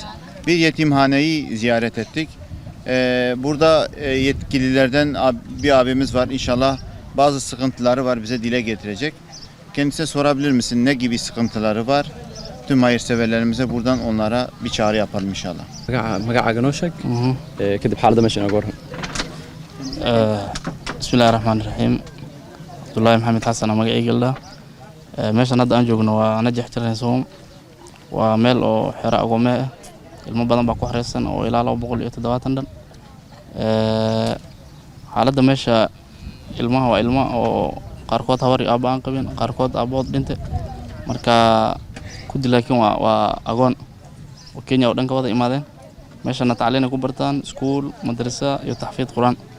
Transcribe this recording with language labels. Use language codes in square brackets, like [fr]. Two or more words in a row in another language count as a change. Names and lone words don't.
[tr] Bir yetimhaneyi ziyaret ettik. Burada yetkililerden bir abimiz var. İnşallah bazı sıkıntıları var, bize dile getirecek. Kendisine sorabilir misin? Ne gibi sıkıntıları var? Tüm hayırseverlerimize buradan onlara bir çağrı yapalım inşallah. [so] magacaaga noo sheeg kadib xaaladda meesha inooga warran. [ar] Bismillahirrahmanirrahim. [so] Abdullahi Maxamed Xasan magacayga meeshan hadda aan joogno waa Najax Children's waa meel oo xero agome ah ilmo badan baa ku xareysan oo ilaa 270 dhan xaaladda meesha ilmaha waa ilmo oo qaarkood hawar iyo aabba aan qabin qaarkood aabood dhintay marka kudi laakiin waa agoon oo Kenya oo dhan ka wada imaadeen meeshana tacliin ku bartaan iskuul madrasa iyo taxfiid quraan